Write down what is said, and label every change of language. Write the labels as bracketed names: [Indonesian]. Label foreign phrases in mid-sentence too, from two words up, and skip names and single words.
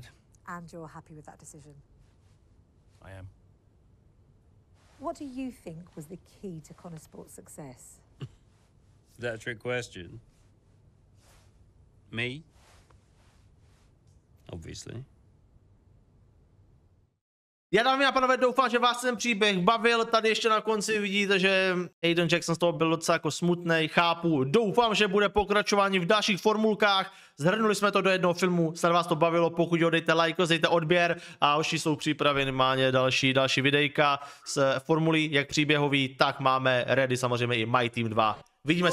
[English] And you're happy with that decision? I am. What do you think was the key to Connor Sport's success? Is that a trick question? Me? Obviously. [Czech] Já, dámy a pánové, doufám, že vás ten příběh bavil. Tady ještě na konci vidíte, že Aiden Jackson z toho byl docela jako smutnej, chápu. Doufám, že bude pokračování v dalších formulkách. Zhrnuli jsme to do jednoho filmu, snad vás to bavilo. Pokud jo, dejte like, dejte odběr a hoši jsou připraveni, máte další videjka z formulí, jak příběhový, tak máme ready samozřejmě i My Team 2.